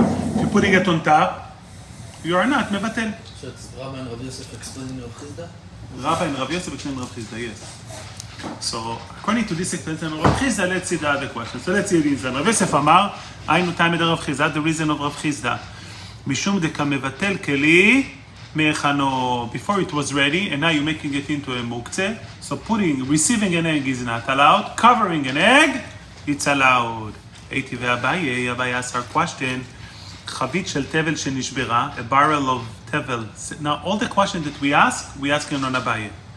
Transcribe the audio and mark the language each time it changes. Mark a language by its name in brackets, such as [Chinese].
[English] If you're putting it on top, you are not mevatel. So it's Rabbi and Rabbi Yosef explaining Rav Chizda? Rabbi and Rav Yosef explained Rav Chizda, yes. So according to this explanation of Rav Chizda, let's see the other question. So let's see the answer. [Hebrew] Rav Yosef אמר, היינו תימא דרב חיסדא, [English] the reason of Rav Chizda. [Hebrew] משום דקה מבטל כלי מהיכנו. [English] Before it was ready, and now you're making it into a מוקצה. So receiving an egg is not allowed. Covering an egg, it's allowed. [Hebrew] הייתי ואביי [English] asked our question. [Hebrew] חבית של תבל שנשברה, [English] a barrel of tevel. Now all the questions that we ask on Abaye.